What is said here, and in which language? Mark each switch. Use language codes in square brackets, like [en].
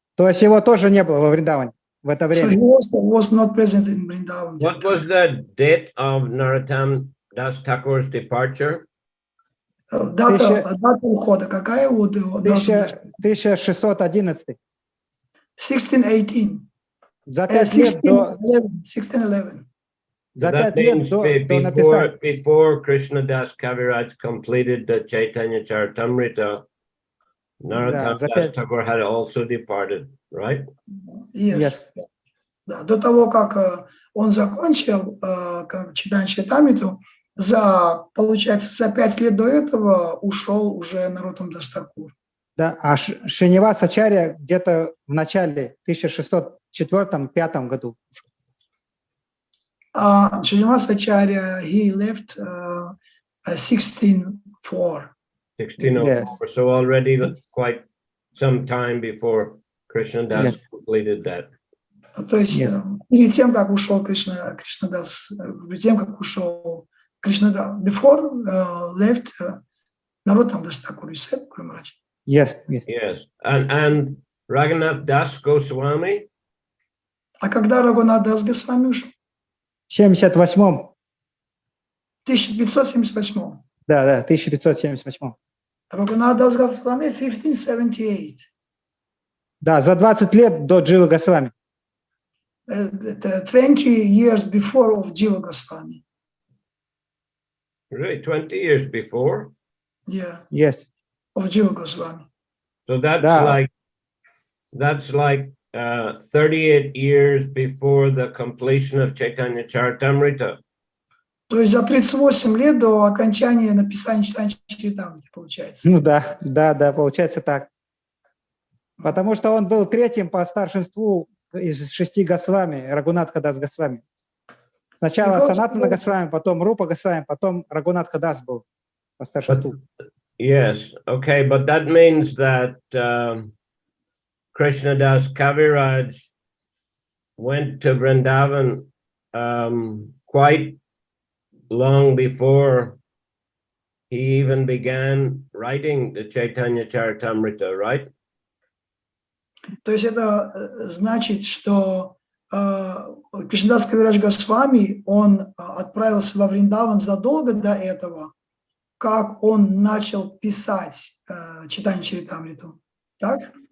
[ru] То есть его тоже не было во Вриндаване в это время. [en] So he also was not present in Vrindavan. What was the date of Narottam Das Thakur's departure? [ru] Дата ухода какая? 1611. 1618. За 5 лет до 1611. За 5 лет до написания. [en] Before Krishna Das Kaviraj completed the Chaitanya Charitamrita, Narottam Das Thakur had also departed, right? Yes. [ru] Да, до того, как он закончил Чайтанья Чаритамриту, получается, за 5 лет до этого ушел уже Нароттам Дас Такур. Да, а Шринивас Ачарья где-то в начале 1604-5 году. [en] Шринивас Ачарья, he left 1604. 1604, yes. So already quite some time before Krishna Das completed that. [ru] То есть перед тем, как ушел Кришнадас, перед тем, как ушел Кришнадас, [en] before left [ru] Нароттам Дас Такур, [en] you said, [ru] Guru Maharaj? [en] Yes. And Raghunath Das Goswami? [ru] А когда Рагунат Дас Госвами ушел? В 78-м. 1578. Да, 1578. Рагунат Дас Госвами 1578. Да, за 20 лет до Дживы Госвами. [en] 20 years before of Jiva Goswami. Really, 20 years before? Yeah. Yes. Of Jiva Goswami. So that's like 38 years before the completion of Chaitanya Charitamrita. [ru] То есть за 38 лет до окончания написания Чайтанья Чаритамриты, получается. Ну да, получается так. Потому что он был третьим по старшинству из 6 Госвами, Рагунатха Дас Госвами. Сначала Санатана Госвами, потом Рупа Госвами, потом Рагунатха Дас был по старшинству. [en] Yes, okay, but that means that Krishna Das Kaviraj went to Vrindavan quite long before he even began writing the Chaitanya Charitamrita, right? [ru] То есть это значит, что Кришнадас Кавирадж Госвами, он отправился во Вриндаван задолго до этого, как он начал писать Чайтанью Чаритамриту. Так?